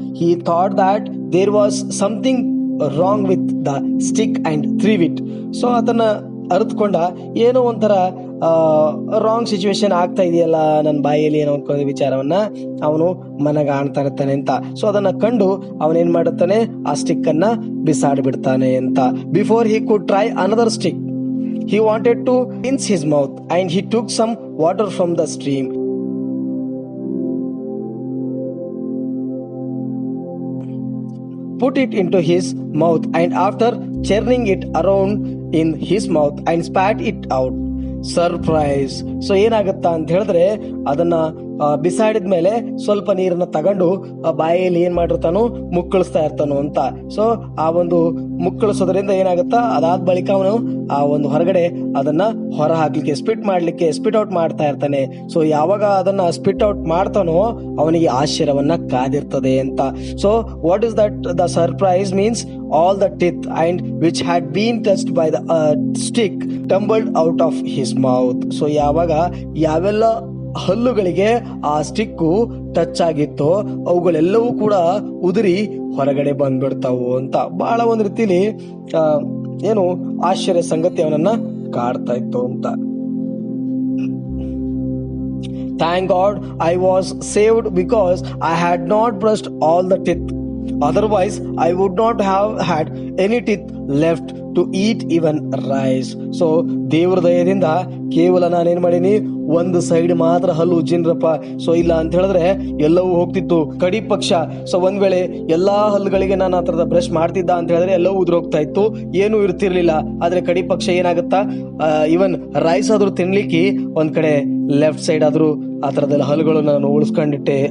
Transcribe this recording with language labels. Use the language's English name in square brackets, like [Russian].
[English] He thought that there was something wrong with the stick and threw it. [Kannada] So ಅದನ್ನ ಅರಿತುಕೊಂಡ ಏನೋ ಒಂಥರ wrong situation ಆಗ್ತಾ ಇದೆಯಲ್ಲ ನನ್ನ ಬಾಯಲ್ಲಿ ಏನೋ ಒಂದು ವಿಚಾರವನ್ನ ಅವನು ಮನಗಾಣ್ತಾ ಇರ್ತಾನೆ ಅಂತ. ಸೊ ಅದನ್ನ ಕಂಡು ಅವನೇನ್ ಮಾಡುತ್ತಾನೆ, ಆ ಸ್ಟಿಕ್ ಅನ್ನ ಬಿಸಾಡ್ಬಿಡ್ತಾನೆ ಅಂತ. [English] Before he could try another stick he wanted to rinse his mouth and he took some water from the stream. Put it into his mouth and after churning it around in his mouth and spat it out. [Kannada] Surprise. So ಏನಾಗುತ್ತಾ ಅಂತ ಹೇಳಿದ್ರೆ ಅದನ್ನ ಬಿಸಾಡಿದ್ಮೇಲೆ ಸ್ವಲ್ಪ ನೀರನ್ನ ತಗೊಂಡು ಬಾಯಲ್ಲಿ ಏನ್ ಮಾಡಿರ್ತಾನು ಮುಕ್ಕಳಿಸ್ತಾ ಇರ್ತಾನು ಅಂತ. So ಆ ಒಂದು ಮುಕ್ಕಳಿಸೋದ್ರಿಂದ ಏನಾಗುತ್ತಾ, ಅದಾದ ಬಳಿಕ ಅವನು ಆ ಒಂದು ಹೊರಗಡೆ ಅದನ್ನ ಹೊರ ಹಾಕ್ಲಿಕ್ಕೆ ಸ್ಪಿಟ್ ಔಟ್ ಮಾಡ್ತಾ ಇರ್ತಾನೆ. ಸೊ ಯಾವಾಗ ಅದನ್ನ ಸ್ಪಿಟ್ ಔಟ್ ಮಾಡ್ತಾನೋ ಅವನಿಗೆ ಆಶ್ಚರ್ಯವನ್ನ ಕಾದಿರ್ತದೆ ಅಂತ. [English] So what is that the surprise means all the teeth and which had been touched by the stick tumbled out of his mouth. [Kannada] So ಯಾವಾಗ ಯಾವೆಲ್ಲ ಹಲ್ಲುಗಳಿಗೆ ಆ ಸ್ಟಿಕ್ಕು ಟಚ್ ಆಗಿತ್ತೋ ಅವುಗಳೆಲ್ಲವೂ ಕೂಡ ಉದುರಿ ಹೊರಗಡೆ ಬಂದ್ಬಿಡ್ತಾವು ಅಂತ. ಬಹಳ ಒಂದು ರೀತಿಲಿ ಏನು ಆಶ್ಚರ್ಯ ಸಂಗತಿ ಅವನನ್ನ ಕಾಡ್ತಾ ಇತ್ತು ಅಂತ. [English] Thank God I was saved because I had not brushed all the teeth. Otherwise I would not have had any teeth left to eat even rice. [Kannada] So ದೇವರ ದಯದಿಂದ ಕೇವಲ ನಾನೇನ್ ಮಾಡೀನಿ, ಒಂದು ಸೈಡ್ ಮಾತ್ರ ಹಲ್ಲು ಉಜ್ಜಿನ್ರಪ್ಪ. ಸೊ ಇಲ್ಲ ಅಂತ ಹೇಳಿದ್ರೆ ಎಲ್ಲವೂ ಹೋಗ್ತಿತ್ತು ಕಡಿ ಪಕ್ಷ. ಸೊ ಒಂದ್ ವೇಳೆ ಎಲ್ಲಾ ಹಲ್ಲುಗಳಿಗೆ ನಾನು ಆ ತರದ ಬ್ರಷ್ ಮಾಡ್ತಿದ್ದ ಅಂತ ಹೇಳಿದ್ರೆ ಎಲ್ಲವೂ ಉದುರೋಗ್ತಾ ಇತ್ತು, ಏನೂ ಇರ್ತಿರ್ಲಿಲ್ಲ. ಆದ್ರೆ ಕಡಿ ಪಕ್ಷ ಏನಾಗುತ್ತಾ, ಇವನ್ ರೈಸ್ ಆದ್ರೂ ತಿನ್ಲಿಕ್ಕೆ ಒಂದ್ ಕಡೆ ಲೆಫ್ಟ್ ಸೈಡ್ ಆದ್ರೂ ಆ ತರದೆಲ್ಲ ಹಲ್ಲುಗಳು ನಾನು ಉಳಿಸ್ಕೊಂಡಿಟ್ಟೆ.